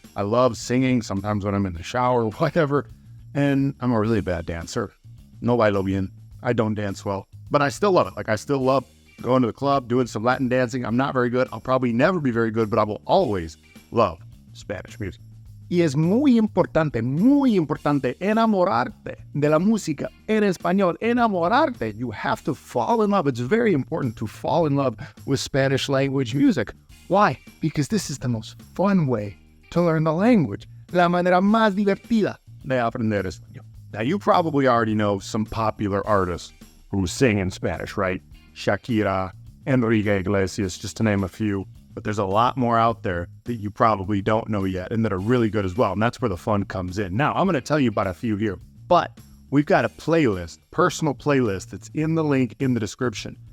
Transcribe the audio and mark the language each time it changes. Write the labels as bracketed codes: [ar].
[en] I love singing sometimes when I'm in the shower, whatever. And I'm a really bad dancer. [es] No bailo bien. [en] I don't dance well, but I still love it. Like I still love going to the club, doing some Latin dancing. I'm not very good. I'll probably never be very good, but I will always love Spanish music. [es] Y es muy importante enamorarte de la música en español. Enamorarte. [en] You have to fall in love. It's very important to fall in love with Spanish language music. Why? Because this is the most fun way to learn the language. [es] La manera más divertida de aprender español. [en] Now, you probably already know some popular artists who sing in Spanish, right? Shakira, Enrique Iglesias, just to name a few. But there's a lot more out there that you probably don't know yet and that are really good as well. And that's where the fun comes in. Now, I'm going to tell you about a few here. But we've got a playlist, personal playlist that's in the link in the description.